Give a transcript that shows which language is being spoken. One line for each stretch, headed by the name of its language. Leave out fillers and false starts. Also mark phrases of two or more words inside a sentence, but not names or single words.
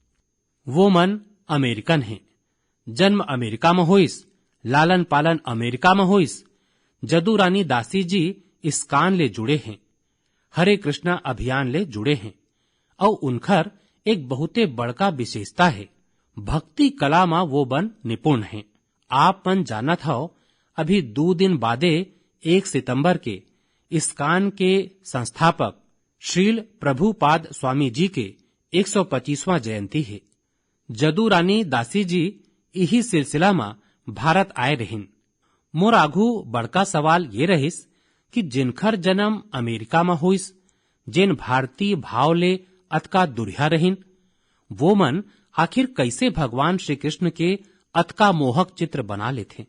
Chhattisgarhi: वो मन अमेरिकन है, जन्म अमेरिका में होइस, लालन पालन अमेरिका में होइस। जदू रानी दासी जी इस्कान ले जुड़े हैं, हरे कृष्णा अभियान ले जुड़े हैं और उनखर एक बहुते बड़का विशेषता है, भक्ति कला मां वो बन निपुण हैं। आप मन जानत हो अभी 2 दिन बादे 1 सितंबर के इस्कान के संस्थापक श्रील प्रभुपाद स्वामी जी के 125वां जयंती है। जदू रानी दासी जी यही सिलसिला में भारत आए रहिन। मोर आघू बड़का सवाल ये रहिस कि जिनखर जन्म अमेरिका में होइस, जिन भारतीय भाव ले अतका दुरिया रहिन, वो मन आखिर कैसे भगवान श्री कृष्ण के अतका मोहक चित्र बना लेथे।